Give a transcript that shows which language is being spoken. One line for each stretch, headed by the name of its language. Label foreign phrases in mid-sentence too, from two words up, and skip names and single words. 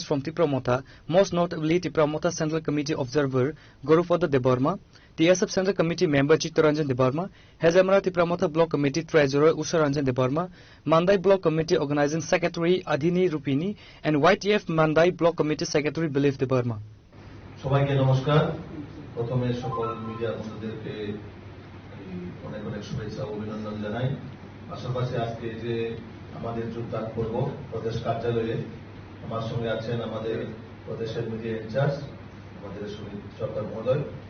English: from Tipramotha, most notably Tipramotha Central Committee Observer Gurupada Debarma, TSF Central Committee member Chittaranjan Debarma, Hazamara Tipramotha Block Committee Treasurer Usaranjan Debarma, Mandai Block Committee Organizing Secretary Adhini Rupini, and YTF Mandai Block Committee Secretary Bilif Debarma.
Bangla: সবাইকে নমস্কার। প্রথমে সকল মিডিয়া বন্ধুদেরকে অনেক অনেক শুভেচ্ছা ও অভিনন্দন জানাই। পাশাপাশি আজকে যে আমাদের যোগদান করব প্রদেশ কার্যালয়ে, আমার সঙ্গে আছেন আমাদের প্রদেশের
English: media in-charge
Bangla: আমাদের সুনীল সরকার মহোদয়।